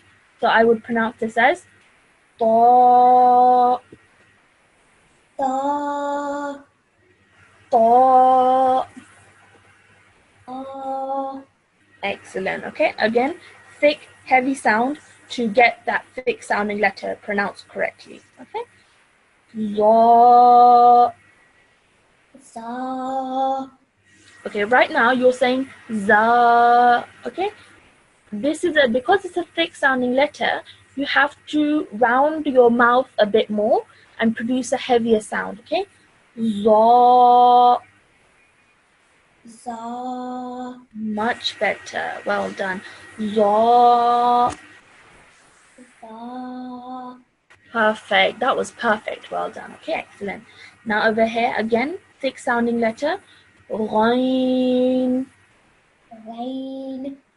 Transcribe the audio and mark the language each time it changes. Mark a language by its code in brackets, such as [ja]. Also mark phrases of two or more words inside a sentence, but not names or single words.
[en] So I would pronounce this as ta, [ar] Ta. ta. Ta. [en] Excellent. Okay, again, thick, heavy sound to get that thick sounding letter pronounced correctly. Okay, za. [ar] Za. [en] Okay, right now you're saying za. Okay, because it's a thick sounding letter, you have to round your mouth a bit more and produce a heavier sound. Okay, za. [ar] Za. [en] Much better. Well done. [ar] Za. Za. [en] Perfect. That was perfect. Well done. Okay, excellent. Now over here again, thick sounding letter. Rain. Rain.